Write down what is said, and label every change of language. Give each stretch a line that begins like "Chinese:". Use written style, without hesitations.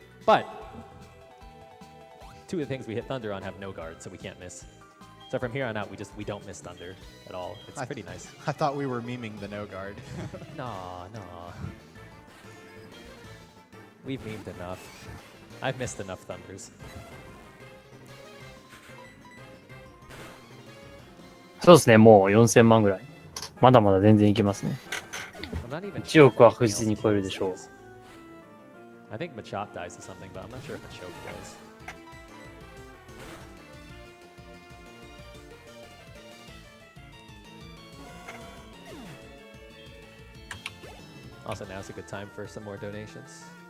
English: But 2 of the things we hit Thunder on have no guard, so we can't miss. So from here on out, we don't miss Thunder at all. It's pretty nice. I thought we were memeing the no guard. Nah. We've memed enough. I've missed enough Thunders.
Japanese: そうですね、もう4000万ぐらい。まだまだ全然いけますね。
English: I'm not even
Japanese: 1億は確実に超えるでしょう。
English: I think Machop dies to something, but I'm not sure if Machoke does. Also, now's a good time for some more donations.